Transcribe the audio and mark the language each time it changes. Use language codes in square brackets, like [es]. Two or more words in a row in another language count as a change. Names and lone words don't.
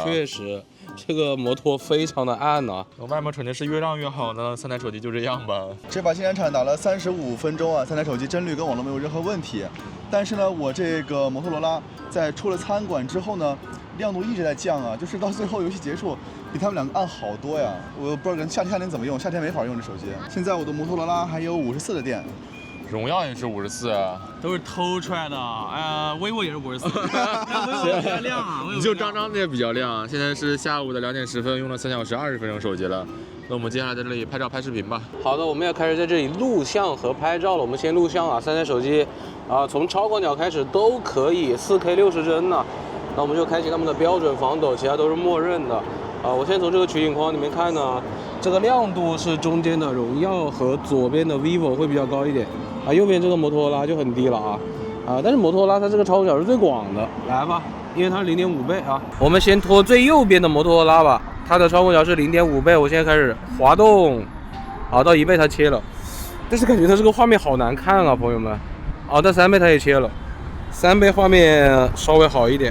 [zh] 確實，這個摩托非常的暗啊。我外面肯定是越亮越好呢，3台手機就這樣吧。這把新燃產打了35分鐘啊，3台手機幀率跟網絡沒有任何問題。但是呢，我這個摩托羅拉在出了餐館之後呢，亮度一直在降啊，就是到最後遊戲結束，比他們 2個暗好多呀。我不知道夏天怎麼用，夏天沒法用這手機。現在我的摩托羅拉還有54的電。榮耀也是54啊，都是偷出來的。vivo 也是54，但 vivo 比較亮啊。你就张的也比較亮。現在是下午的2點10分，用了3小時20分鐘手機了。那我們接下來在這裡拍照拍視頻吧。好的，我們要開始在這裡錄像和拍照了。我們先錄像啊，3台手機啊，從超廣角開始都可以，4K 60幀呢。那我們就開啟他們的標準防抖，其他都是默認的。啊，我先從這個取景框裡面看呢，這個亮度是中間的榮耀和左邊的 vivo 會比較高一點。啊，右邊這個摩托羅拉就很低了啊，但是摩托羅拉它這個超廣角是最廣的，來吧，因為它是0.5倍啊。我們先拖最右邊的摩托羅拉吧，它的超廣角是0.5倍，我現在開始滑動，好，到1倍它切了，但是感覺它這個畫面好難看啊，朋友們。好，到3倍它也切了，3倍畫面稍微好一點。